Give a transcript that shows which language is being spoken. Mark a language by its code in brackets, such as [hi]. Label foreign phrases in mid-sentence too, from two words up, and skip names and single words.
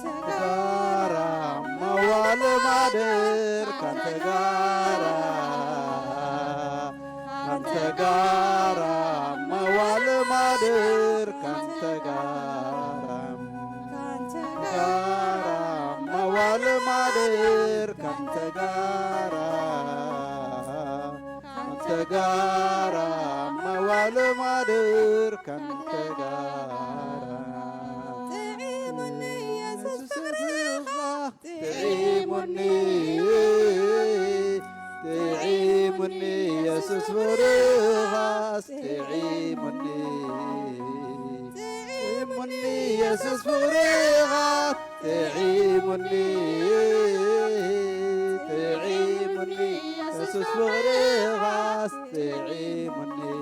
[am] ጋራ መዋል ማደር ካንተ ጋራ ካንተ ጋራ መዋል ማደር ካንተ ጋራ መዋል ማደር ካንተ ጋራ ካንተ ጋራ መዋል ማደር ካንተ ጋራ [ti] ጥዒሙኒ ኢየሱስ ፍቅርኻ ጥዒሙኒ ኢየሱስ ፍቅርኻስ ጥዒሙኒ ኢየሱስ ፍቅርኻ ጥዒሙኒ ኢየሱስ ፍቅርኻስ ጥዒሙኒ